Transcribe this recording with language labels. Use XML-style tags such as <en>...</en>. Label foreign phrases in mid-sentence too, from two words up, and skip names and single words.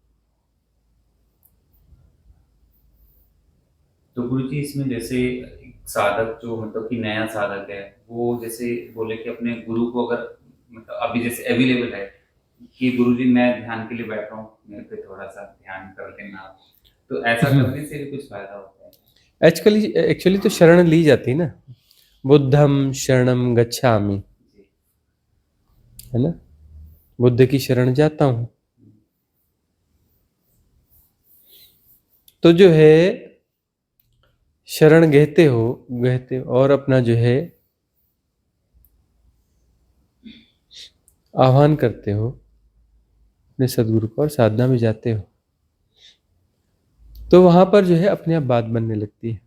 <hi>तो गुरुजी इसमें जैसे एक साधक जो मतलब कि नया साधक है, वो जैसे बोले कि अपने गुरु को अगर मतलब अभी जैसे अवेलेबल है कि गुरुजी मैं ध्यान के लिए बैठ रहा हूँ, मेरे पे थोड़ा सा ध्यान कर लेना आप, तो ऐसा करने से भी कुछ फायदा होता है? एक्चुअली तो शरण ली जाती है ना,</hi> <pi>बुद्धम शरणम गच्छामि,</pi> <hi>जी। है ना, बुद्ध की शरण जाता हूं। तो जो है शरण गहते हो और अपना जो है आह्वान करते हो अपने सदगुरु को और साधना में जाते हो, तो वहां पर जो है अपने आप बात बनने लगती है।</hi>